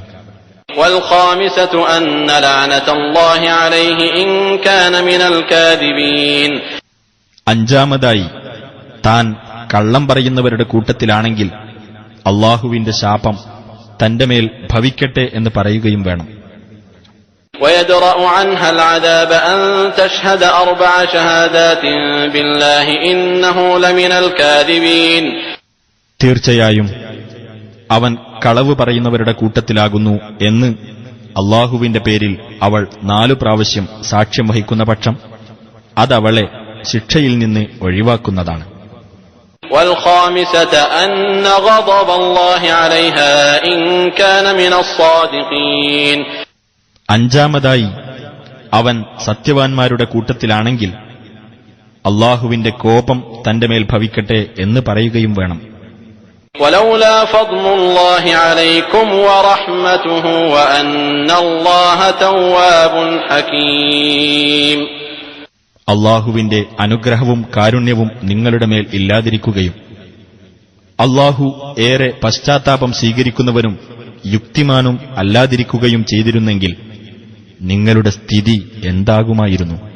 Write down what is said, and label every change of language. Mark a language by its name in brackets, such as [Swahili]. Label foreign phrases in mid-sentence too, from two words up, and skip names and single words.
[Arabic] والخامسة أن لعنة الله عليه إن كان من الكاذبين. [Malayalam] 5-ാമതായി താൻ കള്ളം പറയുന്നവരുടെ കൂട്ടത്തിലാണെങ്കിൽ അല്ലാഹുവിന്റെ ശാപം തന്റെ മേൽ ഭവിക്കട്ടെ എന്ന് പറയുകയും വേണം. [Arabic] ويدرأ عنها العذاب أن تشهد 4 شهادات بالله إنه لمن الكاذبين. [Malayalam] തീർച്ചയായും അവൻ കളവ് പറയുന്നവരുടെ കൂട്ടത്തിലാകുന്നു എന്ന് അല്ലാഹുവിന്റെ പേരിൽ അവൾ 4 പ്രാവശ്യം സാക്ഷ്യം വഹിക്കുന്ന പക്ഷം അതവളെ ശിക്ഷയിൽ നിന്ന് ഒഴിവാക്കുന്നതാണ്. [Arabic] والخامسة أن غضب الله عليها إن كان من الصادقين. [Malayalam] 5-ാമതായി അവൻ സത്യവാൻമാരുടെ കൂട്ടത്തിലാണെങ്കിൽ അല്ലാഹുവിന്റെ കോപം തന്റെ മേൽ ഭവിക്കട്ടെ എന്ന് പറയുകയും വേണം. [Arabic] ولولا فضل الله عليكم ورحمته وأن الله تواب حكيم. [Malayalam] അല്ലാഹുവിന്റെ അനുഗ്രഹവും കാരുണ്യവും നിങ്ങളുടെ മേൽ ഇല്ലാതിരിക്കുകയും അല്ലാഹു ഏറെ പശ്ചാത്താപം സ്വീകരിക്കുന്നവനും യുക്തിമാനും അല്ലാതിരിക്കുകയും ചെയ്തിരുന്നെങ്കിൽ നിങ്ങളുടെ സ്ഥിതി എന്താകുമായിരുന്നു?